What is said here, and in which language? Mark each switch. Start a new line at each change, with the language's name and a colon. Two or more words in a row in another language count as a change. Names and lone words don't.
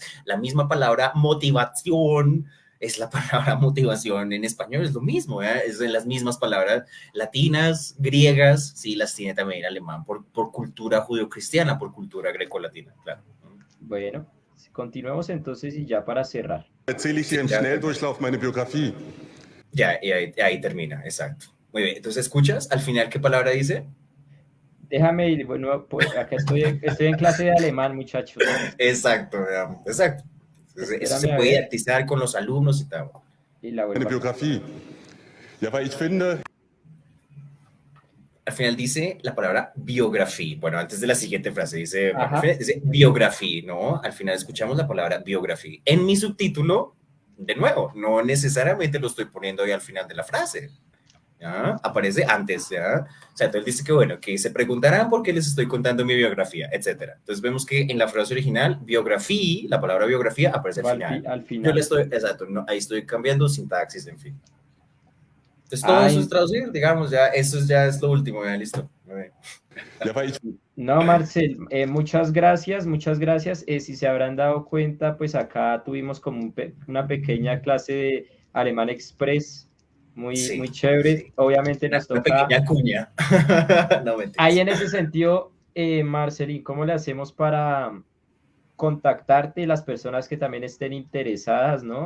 Spanish: La misma palabra motivación es la palabra motivación en español, es lo mismo, ¿eh? Es de las mismas palabras latinas, griegas, sí, las tiene también el alemán por cultura judeocristiana, por cultura grecolatina, claro. Bueno, continuemos entonces y ya para cerrar.
German: erzähle ich
Spanish: Sí,
German: hier im
Spanish: ya,
German: Schnelldurchlauf meine Biografie.
Spanish: ya, y ahí termina, exacto. Muy bien, entonces, ¿escuchas al final qué palabra dice? Déjame ir, bueno, pues acá estoy en clase de alemán, muchachos. Exacto, digamos, exacto. Entonces, eso se Espérame a puede ver didaktizar con los alumnos y tal. y la
German: Meine
Spanish: vuelvo a cambiar.
German: Biografie. Ja, weil ich finde,
Spanish: Al final dice la palabra biografía. Bueno, antes de la siguiente frase dice, bueno, al Ajá, final dice biografía, ¿no? Al final escuchamos la palabra biografía. En mi subtítulo, de nuevo, no necesariamente lo estoy poniendo ahí al final de la frase. ¿Ya? Aparece antes, ¿ya? O sea, entonces dice que, bueno, que se preguntarán por qué les estoy contando mi biografía, etcétera. Entonces vemos que en la frase original, biografía, la palabra biografía aparece al va final. al Yo le final. estoy, exacto, no, ahí estoy cambiando sintaxis, en fin. Entonces todo eso es Ay, traducir, digamos, ya, eso ya es lo último, ya listo. Muy bien.
German: ja, weil ich
Spanish: no, Marcel, muchas gracias, muchas gracias. Si se habrán dado cuenta, pues acá tuvimos como una pequeña clase de Alemán Express, muy, Sí, muy chévere. sí. Obviamente nos Una toca, pequeña cuña. No ahí mentiras. en ese sentido, Marcelín, ¿cómo le hacemos para contactarte las personas que también estén interesadas, ¿no?